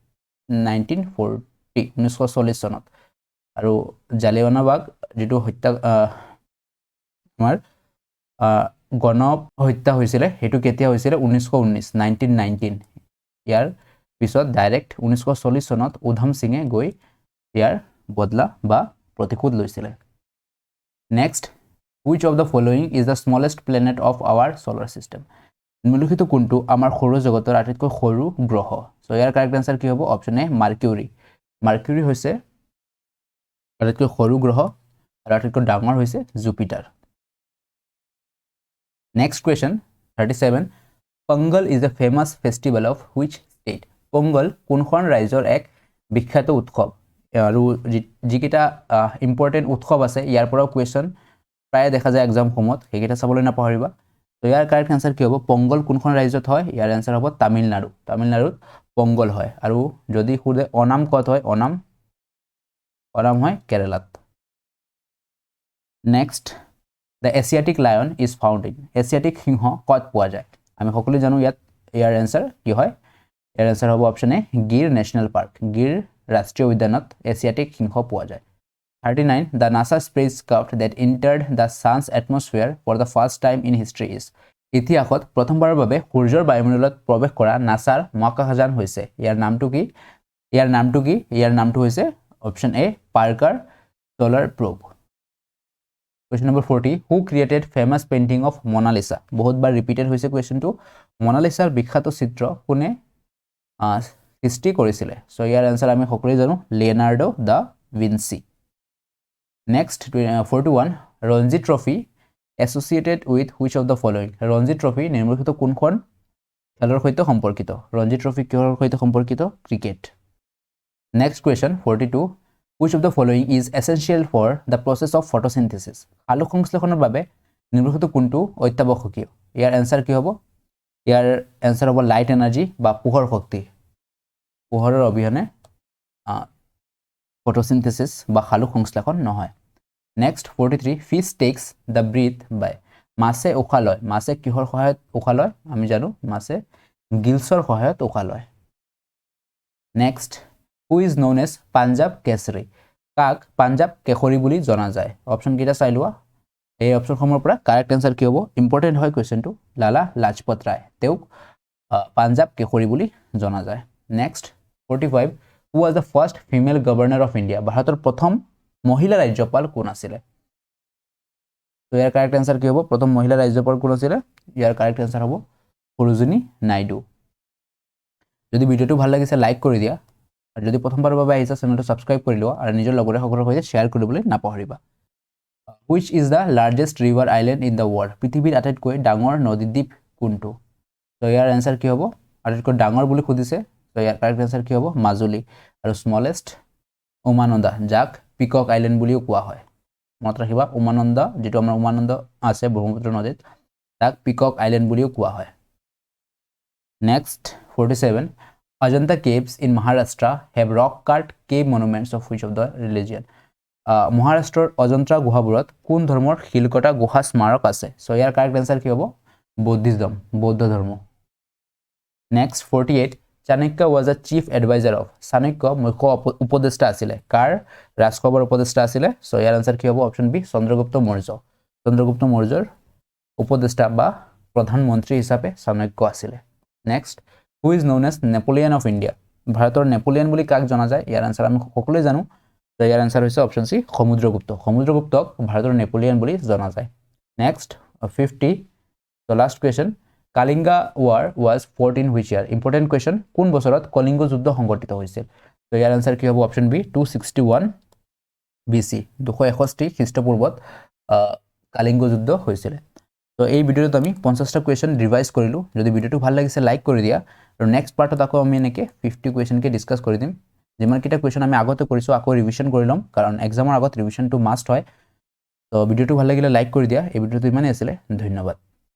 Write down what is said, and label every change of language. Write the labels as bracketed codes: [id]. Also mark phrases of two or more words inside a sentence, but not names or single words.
[as] 1940 চনত আৰু জালিয়ানৱালা বাগ যেটো হত্যা আমাৰ গণ হত্যা হৈছিলে হেতু কেতিয়া হৈছিলে 1919 ইয়াৰ পিছত ডাইৰেক্ট 1940 চনত উধম সিংয়ে গৈ ইয়াৰ বদলা বা प्रतिशोध লৈছিলে [en] next which of the following is the smallest planet of our solar system [as] নিম্নলিখিত কোনটো আমাৰ সৌৰ জগতৰ আটাইতকৈ সৰু গ্ৰহ সো ইয়াৰ [en] correct answer [as] কি হ'ব [en] option A Mercury [as] হৈছে আটাইতকৈ সৰু গ্ৰহ আৰু আটাইতকৈ ডাঙৰ হৈছে জুপিটাৰ [en] next question 37 Pongal is a famous festival of which state [as] Pongal কোনখন ৰাজ্যৰ এক বিখ্যাত উৎসৱ আৰু যিকেইটা ইম্পৰ্টেন্ট উৎসৱ আছে ইয়াৰ পৰাও কোৱেশ্চন প্ৰায় দেখা যায় এক্সাম সময়ত সেইকেইটা চাবলৈ নাপাহৰিবা তো ইয়াৰ [en] correct answer [as] কি হ'ব পংগল কোনখন ৰাজ্যত হয় ইয়াৰ আনসাৰ হ'ব তামিলনাডুত পংগল হয় আৰু যদি খুদে অনাম কত হয় অনাম হয় কেৰালাত [en] next the Asiatic lion is found in [as] এছিয়াটিক সিংহ কত পোৱা যায় আমি সকলো জানো ইয়াৰ আনসাৰ কি হয় ইয়াৰ আনসাৰ হ'ব [en] option A Gir National Park [as] গিৰ ৰাষ্ট্ৰীয় উদ্যানত এছিয়াটিক সিংহ পোৱা যায় 39 [en] the NASA spacecraft that entered the sun's atmosphere for the first time in history is [as] ইতিহাসত প্ৰথমবাৰৰ বাবে সূৰ্যৰ বায়ুমণ্ডলত প্ৰৱেশ কৰা নাসাৰ মহাকাশযান হৈছে ইয়াৰ নামটো হৈছে [en] option A Parker Solar Probe Question number 40 who created famous painting of Mona Lisa [as] বহুতবাৰ ৰিপিটেড হৈছে কোৱেশ্চনটো মোনালিসাৰ বিখ্যাত চিত্ৰ কোনে সৃষ্টি কৰিছিলে সো ইয়াৰ আনসাৰ আমি সকলোৱে জানো লিওনাৰ্ডো দা ভিঞ্চি [en] next 41 Ranji Trophy associated with which of the following Ranji Trophy [as] নিম্নলিখিত কোনখন খেলৰ সৈতে সম্পৰ্কিত ৰঞ্জি ট্ৰফি কিহৰ সৈতে সম্পৰ্কিত [en] cricket next question 42 which of the following is essential for the process of photosynthesis [as] আলোক সংশ্লেষণৰ বাবে নিম্নলিখিত কোনটো অত্যাৱশ্যকীয় ইয়াৰ আনসাৰ কি হ'ব ইয়াৰ আনসাৰ হ'ব [en] light energy [as] বা পোহৰ শক্তি পোহৰৰ অবিহনে photosynthesis বা আলোক সংশ্লেষণ নহয় [en] next 43 fish takes the breath by [as] মাছে উশাহ লয় মাছে কিহৰ সহায়ত উশাহ লয় আমি জানো মাছে গিলছৰ সহায়ত উশাহ লয় [en] next who is known as Punjab Kesari [as] কাক পাঞ্জাব কেশৰী বুলি জনা যায় অপচন কেইটা চাই লোৱা এই অপচন সমূহৰ পৰা [en] correct answer [as] কি হ'ব ইম্পৰ্টেন্ট হয় কোৱেশ্চনটো লালা লাজপত ৰায় তেওঁক পাঞ্জাব কেশৰী বুলি জনা যায় [en] next 45 who was the first female governor of India [as] ভাৰতৰ প্ৰথম মহিলা ৰাজ্যপাল কোন আছিল তো ইয়াৰ [en] correct answer [as] কি হ'ব প্ৰথম মহিলা ৰাজ্যপাল কোন আছিল ইয়াৰ [en] correct answer [as] হ'ব সৰোজিনী নাইডু যদি ভিডিওটো ভাল লাগিছে লাইক কৰি দিয়া আৰু যদি প্ৰথমবাৰৰ বাবে আহিছা [en] channel subscribe [as] কৰি লোৱা আৰু নিজৰ লগৰে সকলৰ সৈতে শেয়াৰ কৰিবলৈ নাপাহৰিবা [en] which is the largest river island in the world [as] পৃথিৱীৰ আটাইতকৈ ডাঙৰ নদী দ্বীপ কোনটো তো ইয়াৰ আনসাৰ কি হ'ব আটাইতকৈ ডাঙৰ বুলি খুদিছে তো ইয়াৰ [en] correct answer [as] কি হ'ব মাজুলী আৰু স্মলেষ্ট উমানন্দা যাক [en] peacock island [as] বুলিও কোৱা হয় মনত ৰাখিবা উমানন্দা যেটো আমাৰ উমানন্দা আছে ব্ৰহ্মপুত্ৰ নদীত তাক [en] peacock island [as] বুলিও কোৱা হয় [en] next 47 Ajanta caves in Maharashtra have rock-cut cave monuments of which of the religion? [as] Maharashtraৰ অজন্তা গুহাবোৰত কোন ধৰ্মৰ শিলকটা গুহা স্মাৰক আছে সো ইয়াৰ [en] correct answer [as] কি হ'ব বৌদ্ধ ধৰ্ম [en] next 48 Chanakya was a chief advisor of [as] চাণক্য মুখ্য উপদেষ্টা আছিলে কাৰ ৰাজকবৰ উপদেষ্টা আছিলে সো ইয়াৰ আনসাৰ কি হ'ব [en] option B [as] চন্দ্ৰগুপ্ত মৌৰ্য উপদেষ্টা বা প্ৰধানমন্ত্ৰী হিচাপে চাণক্য আছিলে [en] next who is known as Napoleon of India [as] ভাৰতৰ নেপোলিয়ন বুলি কাক জনা যায় ইয়াৰ আনসাৰ আমি সকলোৱে জানো তো ইয়াৰ আনসাৰ হৈছে অপশ্যন সি সমুদ্ৰগুপ্তক ভাৰতৰ নেপোলিয়ন বুলি জনা যায় [en] next 50 the last question Kalinga war was fought in which year important question [as] কোন বছৰত কলিংগ যুদ্ধ সংঘটিত হৈছিল তো ইয়াৰ আনসাৰ কি হ'ব [en] option B 261 BC [as] 261 খ্ৰীষ্টপূৰ্বত কালিংগ যুদ্ধ হৈছিল তো এই ভিডিওত আমি 50টা [en] question revise [as] কৰিলো যদি ভিডিওটো ভাল লাগিছে লাইক কৰি দিয়া আৰু [en] next part [as] আকৌ আমি এনেকৈ 50 [en] question discuss [as] কৰি দিম যিমানকেইটা কোৱেশ্চন আমি আগতে কৰিছো আকৌ ৰিভিজন কৰি ল'ম কাৰণ এক্সামৰ আগত [en] revision must [as] হয় তো ভিডিওটো ভাল লাগিলে লাইক কৰি দিয়া এই ভিডিওটো ইমানেই আছিলে ধন্যবাদ